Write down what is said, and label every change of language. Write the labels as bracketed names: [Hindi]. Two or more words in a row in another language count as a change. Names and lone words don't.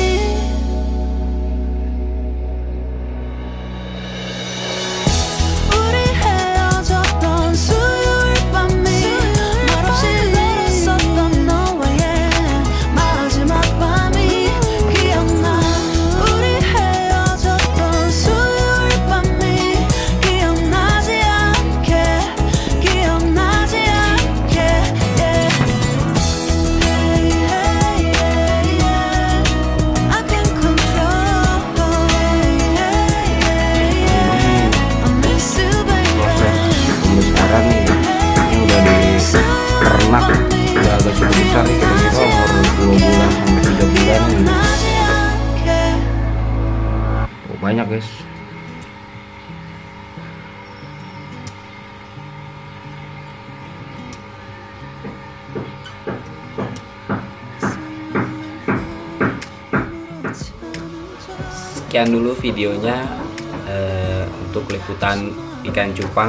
[Korean] 우리 헤어졌던 수요일 밤이 말없이 걸었었던 너와의 마지막 밤이 기억나. 우리 헤어졌던 수요일 밤이 기억나지 않게, 기억나지 않게. [English] Yeah. Hey, hey, yeah, yeah. I can control. Hey, hey, yeah, yeah. I miss you, [Indonesian] Proses [English] baby. [Indonesian] pembesaran nih, ini udah di ternak, udah agak cukup besar nih, kira-kira umur 2 bulan sampai 3 bulan nih. [Korean] 기억나지 않게. [Indonesian] Oh, banyak guys. Sekian dulu videonya untuk liputan ikan cupang.